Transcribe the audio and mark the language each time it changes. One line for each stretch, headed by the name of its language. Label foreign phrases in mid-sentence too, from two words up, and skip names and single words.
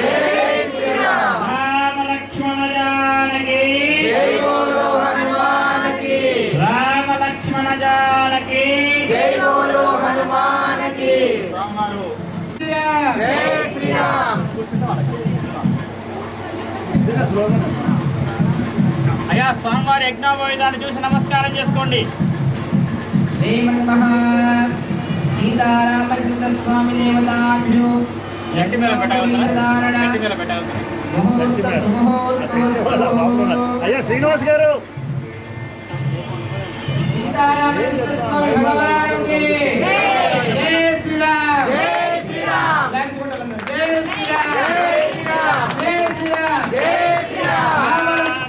Telugu: జై శ్రీరామ్
Hindi: राम लक्ष्मण जानकी जय बोलो हनुमान की राम लक्ष्मण जानकी जय बोलो हनुमान की
Telugu: రామారు జై శ్రీరామ్ అయ్యా స్వామివారి యజ్ఞోపవేదాన్ని చూసి నమస్కారం చేసుకోండి
Sanskrit: श्रीमन्महा सीतारामचन्द्रस्वामी देवताभ्यो
Telugu: గట్టి మీద పెట్టగలుగుతారా గట్టి మీద పెట్టగలుగుతారా అయ్యా శ్రీనివాస్ గారు సీతారామచంద్ర స్వామి భగవానుకి జై శ్రీరామ్ జై శ్రీరామ్ జై శ్రీరామ్ జై శ్రీరామ్ జై శ్రీరామ్